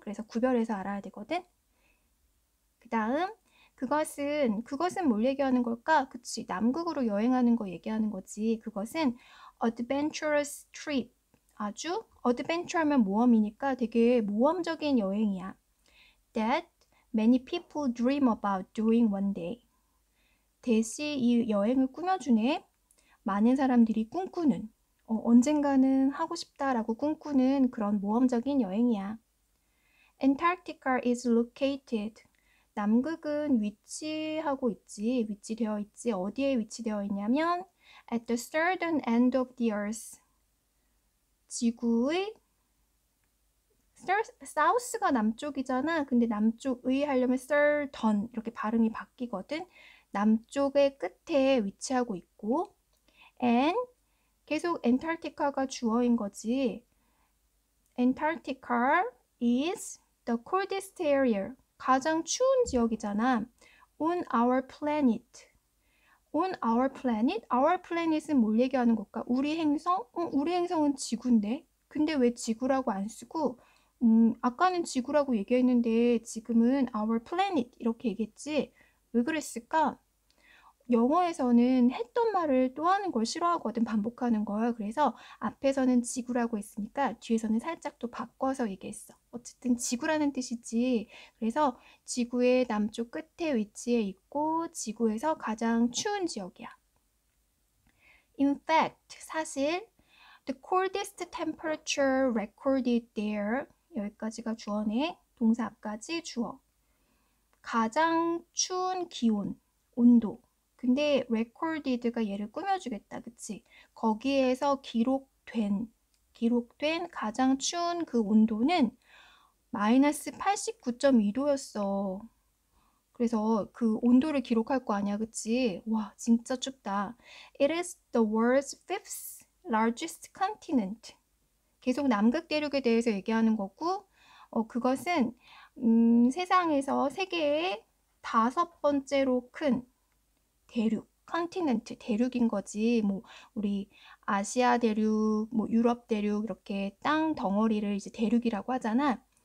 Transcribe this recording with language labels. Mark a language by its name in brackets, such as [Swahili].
[Korean] 그래서 구별해서 알아야 되거든. 그 다음 그것은 뭘 얘기하는 걸까? 그치, 남극으로 여행하는 거 얘기하는 거지. 그것은 [English] adventurous trip, [Korean] 아주 adventure하면 모험이니까 되게 모험적인 여행이야. [English] That many people dream about doing one day. [Korean] 대시 이 여행을 꾸며주네. 많은 사람들이 꿈꾸는, 언젠가는 하고 싶다라고 꿈꾸는 그런 모험적인 여행이야. [English] Antarctica is located. [Korean] 남극은 위치되어 있지. 어디에 위치되어 있냐면 [English] at the southern end of the earth. [Korean] 지구의 south가 남쪽이잖아. 근데 남쪽의 하려면 southern 이렇게 발음이 바뀌거든. 남쪽의 끝에 위치하고 있고 and 계속 엔타르티카가 주어인 거지. [English] Antarctica is the coldest area. [Korean] 가장 추운 지역이잖아. [English] On our planet. On our planet? [Korean] Our planet은 뭘 얘기하는 걸까? 우리 행성? 우리 행성은 지구인데. 근데 왜 지구라고 안 쓰고 아까는 지구라고 얘기했는데 지금은 [English] our planet [Korean] 이렇게 얘기했지. 왜 그랬을까? 영어에서는 했던 말을 또 하는 걸 싫어하거든, 반복하는 걸. 그래서 앞에서는 지구라고 했으니까 뒤에서는 살짝 또 바꿔서 얘기했어. 어쨌든 지구라는 뜻이지. 그래서 지구의 남쪽 끝에 위치해 있고 지구에서 가장 추운 지역이야. [English] In fact, [Korean] 사실 [English] the coldest temperature recorded there. [Korean] 여기까지가 주어네. 동사 앞까지 주어. 가장 추운 기온, 온도. 근데 recorded가 얘를 꾸며주겠다. 그치? 거기에서 기록된 가장 추운 그 온도는 마이너스 89.2도였어. 그래서 그 온도를 기록할 거 아니야. 그치? 와, 진짜 춥다. [English] It is the world's fifth largest continent. [Korean] 계속 남극 대륙에 대해서 얘기하는 거고, 그것은 세상에서 세계의 5번째로 큰 대륙, 컨티넨트, 대륙인 거지. 뭐 우리 아시아 대륙, 뭐 유럽 대륙 이렇게 땅 덩어리를 이제 대륙이라고 하잖아.